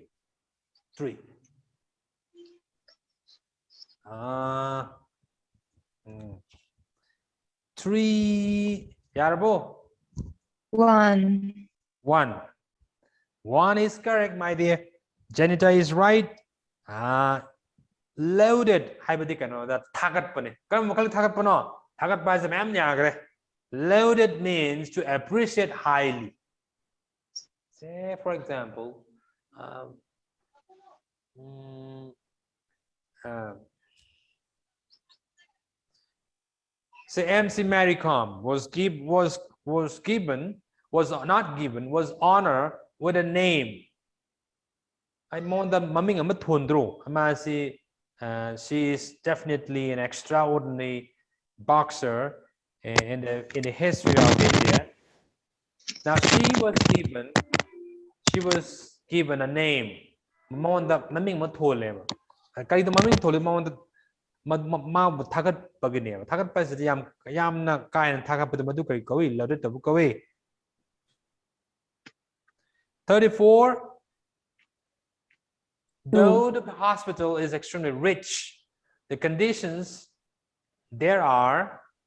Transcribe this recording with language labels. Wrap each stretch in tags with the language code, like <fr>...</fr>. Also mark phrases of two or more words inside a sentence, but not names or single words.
<en>3. Three. Yarbo. 1. 1. 1 is correct, my dear. Janita is right. Loaded.</en> <mni>That thagat pane. Kam makal thagat pano. Thagat pa sa ma'am niya.</mni> <en>Loaded means to appreciate highly. Say, for example, say MC Maricom was honored with a name. I mean the</en> <mni>maming amathundro.</mni> <en>She is definitely an extraordinary boxer in the history of India. Now she was given a name.</en> <mni>Mamon maming mathole. Kaya the maming thole mamon ma thagat pagine. Thagat pa yam na kaya thagat pa madu kay kawi loaded tabu kawi.</mni> <en>34. Though the hospital is extremely rich, the conditions there are</en>